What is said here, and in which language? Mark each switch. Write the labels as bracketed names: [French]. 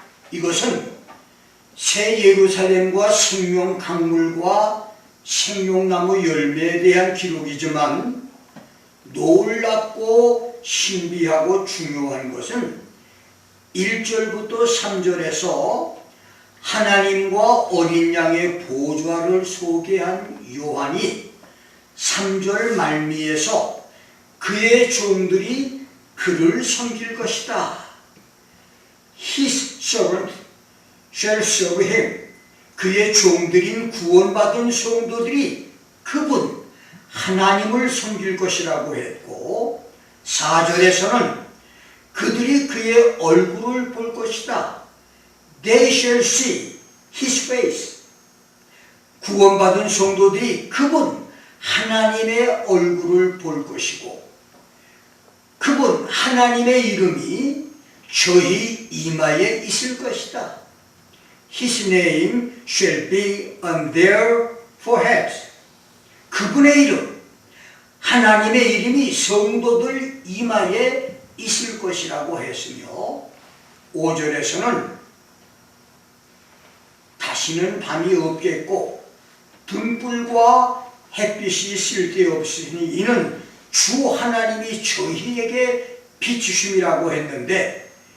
[Korean] 이것은 새 예루살렘과 생명 강물과 생명나무 열매에 대한 기록이지만, 놀랍고 신비하고 중요한 것은 1절부터 3절에서 하나님과 어린 양의 보좌를 소개한 요한이 3절 말미에서 그의 종들이 그를 섬길 것이다. [English] His servant shall serve him. [Korean] 그의 종들인 구원받은 성도들이 그분 하나님을 섬길 것이라고 했고, 4절에서는 그들이 그의 얼굴을 볼 것이다. [English] They shall see his face. [Korean] 구원받은 성도들이 그분 하나님의 얼굴을 볼 것이고, 그분 하나님의 이름이 저희 이마에 있을 것이다. [English] His name shall be on their foreheads. [Korean] 그분의 이름, 하나님의 이름이 성도들 이마에 있을 것이라고 했으며, 5절에서는 다시는 밤이 없겠고 등불과 햇빛이 쓸데없으니 이는 주 하나님이 저희에게 비추심이라고 했는데,